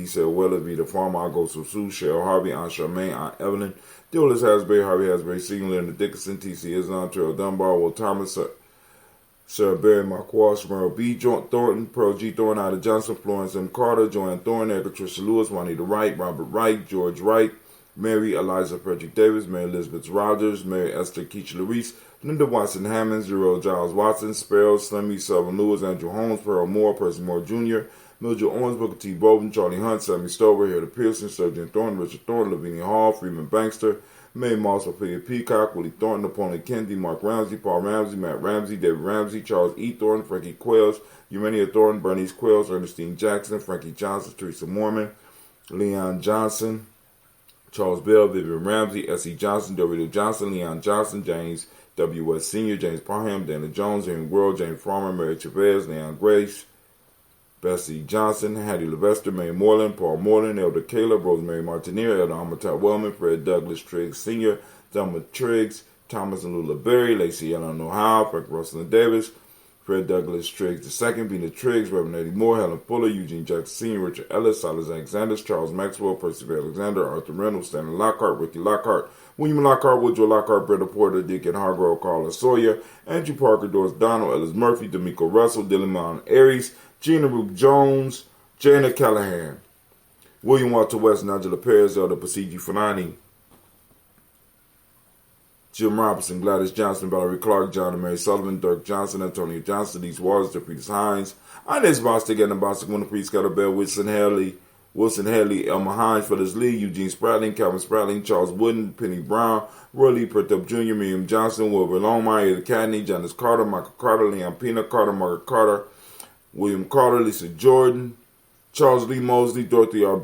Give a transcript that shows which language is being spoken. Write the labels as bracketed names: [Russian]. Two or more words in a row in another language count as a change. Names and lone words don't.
[English] Sale Weller, Vita Farmer, Augusto Sue, Cheryl Harvey, Aunt Charmaine, Aunt Evelyn, Dillis Hasbury, Harvey Hasbury, Sr., Linda Dickinson, T.C. Islam, Terrell Dunbar, Will Thomas, Sarah Barry, Mark Walsh, Merle B. Thornton, Pearl G. Thornton, Ida Johnson, Florence M. Carter, Joanne Thornton, Erica Tricia Lewis, Juanita Wright, Robert Wright, George Wright, Mary Eliza Frederick Davis, Mary Elizabeth Rogers, Mary Esther Keach Larice, Linda Watson Hammonds, Zero Giles Watson, Sparrow, Slimmy, Sullivan Lewis, Andrew Holmes, Pearl Moore, Percy Moore Jr., Mildred Owens, Booker T. Bowden, Charlie Hunt, Sammy Stover, Hilda Pearson, Sergeant Thornton, Richard Thornton, Lavinia Hall, Freeman Bankster, Mae Moss, Ophelia Peacock, Willie Thornton, Napoleon Kennedy, Mark Ramsey, Paul Ramsey, Matt Ramsey, David Ramsey, Charles E. Thornton, Frankie Quails, Urania Thornton, Bernice Quails, Ernestine Jackson, Frankie Johnson, Teresa Mormon, Leon Johnson, Charles Bell, Vivian Ramsey, S.E. Johnson, Dorito Johnson, Leon Johnson, James W. West Sr., James Parham, Dana Jones, Henry World, James Farmer, Mary Chavez, Leon Grace, Bessie Johnson, Hattie Levester, Mary Moreland, Paul Moreland, Elder Caleb, Rosemary Martineer, Elder Amatat Wellman, Fred Douglas Triggs Sr., Thelma Triggs, Thomas and Lula Berry, Lacey Ellen O'Hara, Frank Russell and Davis, Fred Douglas Triggs II, Bina Triggs, Reverend Eddie Moore, Helen Fuller, Eugene Jackson Sr., Richard Ellis, Silas Alexander, Charles Maxwell, Percy Alexander, Arthur Reynolds, Stanley Lockhart, Ricky Lockhart, William Lockhart, Woodrow Lockhart, Brenda Porter, Deacon Hargrove, Carla Sawyer, Andrew Parker, Doris Donald, Ellis Murphy, D'Amico Russell, Dillamon Aries, Gina Rook Jones, Jana Callahan, William Walter West, Nigella Perez, Elder Pasiji Fanani, Jim Robinson, Gladys Johnson, Valerie Clark, John and Mary Sullivan, Dirk Johnson, Antonio Johnson, Denise Waters, DePretis Hines, Inez Bostic, Anna Bostic, Winter Priest, Scott Bell, Wilson Haley, Elmer Hines, Phyllis Lee, Eugene Spratling, Calvin Spratling, Charles Wooden, Penny Brown, Roy Lee Pertup Jr., Miriam Johnson, Wilbur Longmire, Eda Cadney, Janice Carter, Michael Carter, Leon Pina Carter, Margaret Carter, William Carter, Lisa Jordan, Charles Lee Mosley, Dorothy R.